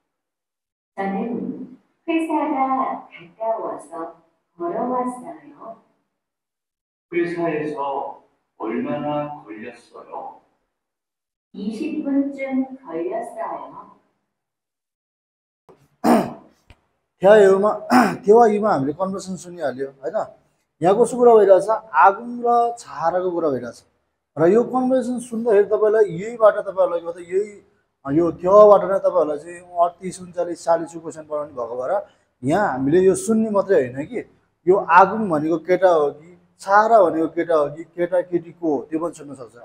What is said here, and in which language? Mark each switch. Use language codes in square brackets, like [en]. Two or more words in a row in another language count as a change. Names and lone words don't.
[ko] 저는 회사가 가까워서 걸어왔어요. 회사에서 얼마나 걸렸어요? 20분쯤 걸렸어요. [ne] 대화유मा हामीले कन्भर्सेसन सुनिहाल्यो हैन। यहाँ कसो कुरा भइरहेछ, आगुन र छाहाराको कुरा भइरहेछ र यो कन्भर्सेसन सुन्दाखेरि तपाईँलाई यहीबाट तपाईँहरूलाई के भन्छ, यही यो देवाबाट नै तपाईँहरूलाई चाहिँ 38, 39, 40 क्वेसन पढाउनु भएको भएर यहाँ हामीले यो सुन्ने मात्रै होइन कि यो आगुन भनेको केटा हो कि छाहारा भनेको केटा हो कि केटा केटीको हो त्यो पनि सुन्न सक्छ।